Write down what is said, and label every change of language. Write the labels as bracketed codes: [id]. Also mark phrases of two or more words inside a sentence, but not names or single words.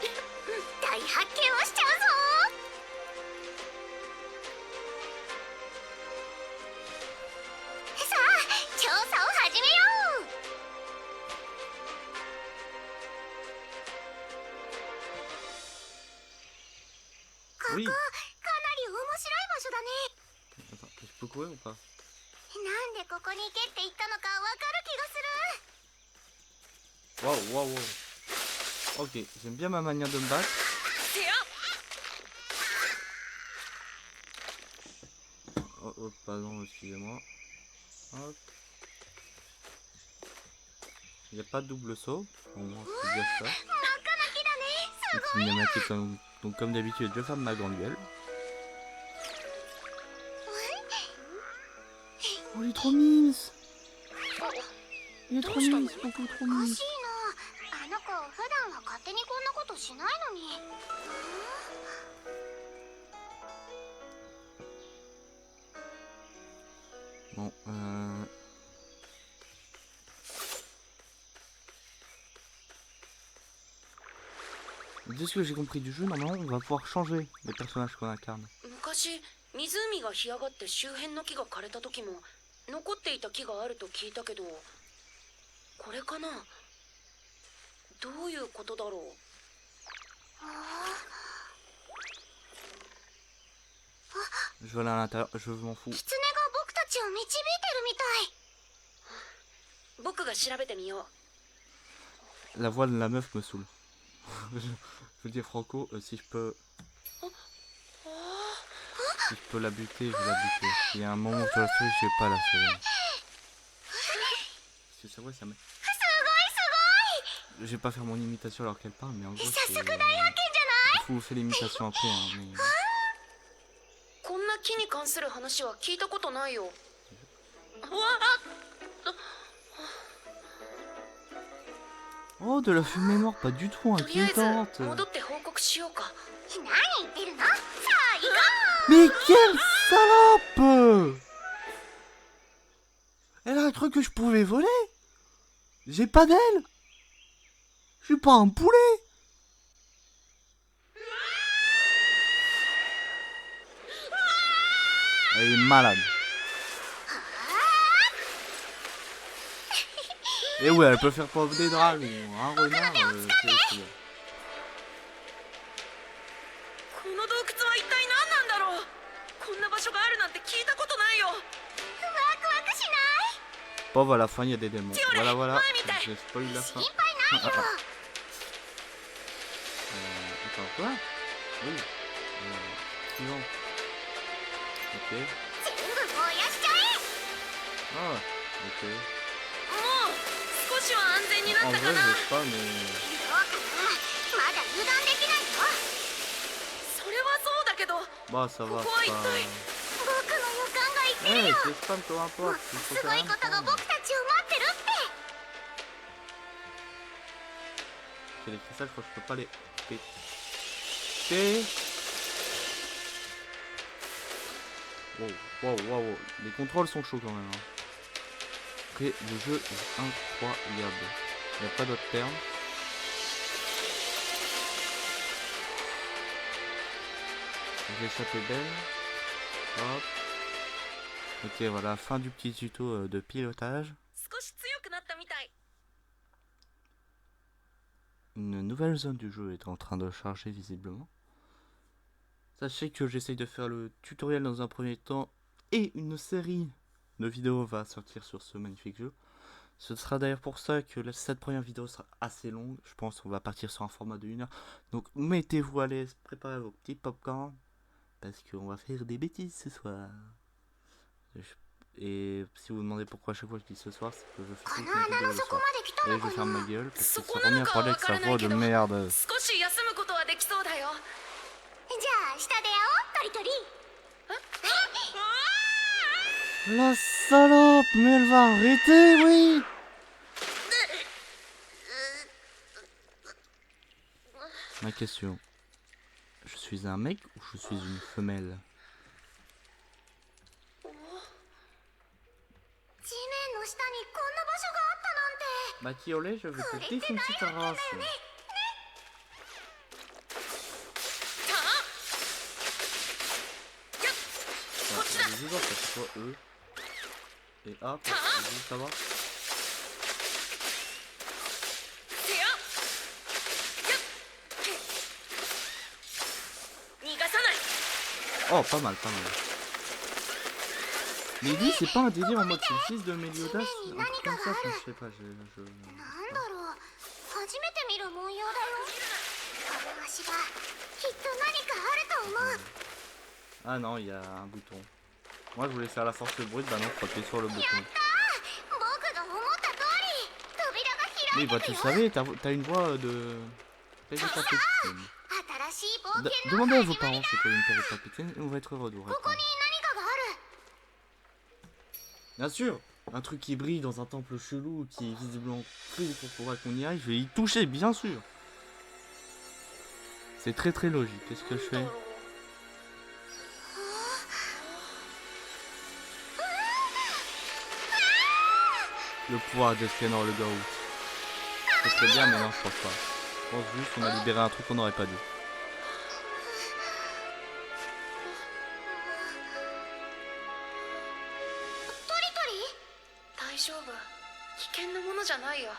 [ja] 大発見をしちゃうぞ。さあ調査を始めよう。ここ、かなり面白い [fr] jouer ou pas? [ja] なんでここに行けって言ったのかわかる気がする。 [fr] Waouh, waouh, waouh. Ok, j'aime bien ma manière de me battre. [ja] せや [fr] Oh, oh, pardon, excusez-moi. Hop. Il n'y a pas de double saut. Au moins, c'est déjà ça. [ja] 真っ赤な木だね。す [fr] Donc, [ja] ごい。 [fr] cinématique donc comme d'habitude, je ferme ma grande gueule. Oh, il est trop mignon. Il est trop mignon, c'est beaucoup trop [ja] おか [fr] mignon. [ja] しいな。あの子普段は勝手にこんなことしないのに。 [fr] Bon, de ce que j'ai compris du jeu, normalement on va pouvoir changer les personnages qu'on incarne. [ja] 昔湖が干上がって周辺の木が枯れた時も残っていた木があると聞いたけど、これかな。どういうことだろう。 [fr] Je vais aller à l'intérieur, je m'en fous. [ja] 狐が僕たちを導いてるみたい。僕が調べてみよう。 [fr] La voix de la meuf me saoule. Je veux dire Franco, si je peux... Si je peux la buter, je vais la buter. Il y a un moment où je la sauver, je vais pas la sauver. Parce que c'est vrai, ça me... [ja] すごいす [fr] Je vais pas faire mon imitation alors qu'elle parle, mais en gros [ja] ごい。 [fr] c'est... [ja] 早速大発見じゃない？ [fr] Il faut vous faire l'imitation après, hein, mais... [ja] こんな木に関する話は聞いたことないよ。わあ [fr] Oh, de la fumée noire, pas du tout [ja] とりあえず [fr] inquiétante. [ja] 戻って報告しようか。何言ってるの？さあ行こ [fr] Mais quelle salope! Elle a cru que je pouvais voler? J'ai pas d'aile! Je suis pas un poulet! Elle est malade. Et ouais, elle peut faire pop des dragons, un renard, c'est sûr. [ja] この洞窟は一体何なんだろう。こんな場所があるなんて聞いたことないよ。う。ワクワクしない？ [fr] Bon, voilà, à la fin, il y a des démons. Tiens, Voilà, allez, voilà. ouais, mais t'as- Je spoil la fin. [ja] 心配ないよ。 [fr] Attends, quoi? Oui. Suivant. Ok. [ja] 全部燃やしちゃえ。 [fr] Ah, ok. [ja] もう少しは安全にな [fr] En [ja] った [fr] vrai, [ja] か [fr] je [ja] な。 [fr] sais pas, mais... [ja] どうかな。まだ油断できないよ。それはそうだけど、 [fr] Bah, ça va, Pourquoi c'est il pas... [ja] 僕の予感が言ってる [fr] Eh, [ja] よ。 [fr] c'est spam, peu [ja] もっ [fr] importe. [ja] と [fr] Il [ja] す [fr] faut [ja] ご [fr] faire [ja] い [fr] un [ja] ことが [fr] spam. [ja] 僕たちを待ってるって。 [fr] C'est les cristals, je crois que je peux pas les péter. Wow, wow, wow, wow. Les contrôles sont chauds quand même. Hein. Après, le jeu est incroyable. Il n'y a pas d'autre terme. J'ai échappé belle. Hop. Ok, voilà, fin du petit tuto de pilotage. [ja] 少し強くなったみたい。 [fr] Une nouvelle zone du jeu est en train de charger visiblement. Sachez que j'essaye de faire le tutoriel dans un premier temps et une série de vidéos va sortir sur ce magnifique jeu. Ce sera d'ailleurs pour ça que cette première vidéo sera assez longue. Je pense qu'on va partir sur un format de 1 heure. Donc mettez-vous à l'aise, préparez vos petits popcorn parce qu'on va faire des bêtises ce soir. Et si vous vous demandez pourquoi à chaque fois je dis ce soir, c'est que je fais [ja] こ [fr] toutes [ja] の [fr] mes [ja] 穴 [fr] vidéos [ja] の [fr] le [ja] 底 [fr] soir. [ja] まで来た [fr] Et [ja] の [fr] je [ja] か [fr] ferme [ja] な。 [fr] ma gueule parce que So c'est quoi, vraiment non, parler avec quoi, sa quoi, voix de quoi, merde. [ja] 少し休むことはできそうだよ。じゃあ下で会おうトリトリ。 [fr] La salope, mais elle va arrêter, oui. Ma question. Je suis un mec ou je suis une femelle? [ja] 地面の下にこんな場所があったなんて。 [fr] Bah Kiolet, je vais te défoncer ta race. [ja] さあ、やっ、こっちだ。 [fr] Les joueurs, ça fait quoi eux? Et A, ça va? [ja] せや、やっ、逃がさない。 [fr] Oh, pas mal, pas mal. Mais lui, c'est pas un délire en mode c'est le fils de Meliodas, un truc comme ça, enfin, je sais pas, je... [ja] なんだろう、初めて見る文様だよ。この足場、きっと何かあると思う。 [fr] Ah non, il y a un bouton. Moi, je voulais faire la force brute, bah non, faut appuyer sur le bouton. [ja] 僕が思った通り、扉が開 [fr] Oui, [ja] い [fr] bah [ja] て [fr] tu [ja] る [fr] le [ja] よ。 [fr] savais, t'as une voix de... Péripapétine. [ja] 新しい冒険の [fr] Demandez à [ja] 始 [fr] vos [ja] まり [fr] parents [ja] だ。 [fr] c'est quoi une péripapétine et on va être heureux de vous [ja] ここ [fr] répondre. [ja] に何かがある。 [fr] Bien sûr, un truc qui brille dans un temple chelou qui est visiblement pris pour pouvoir qu'on y aille, je vais y toucher, bien sûr. C'est très très logique, qu'est-ce que je fais? Le pouvoir de Scanner le Garou. Ce serait bien, mais non, je pense pas. Je pense juste qu'on a libéré un truc qu'on n'aurait pas dû. [ja] 大丈夫、危険なものじゃないよ。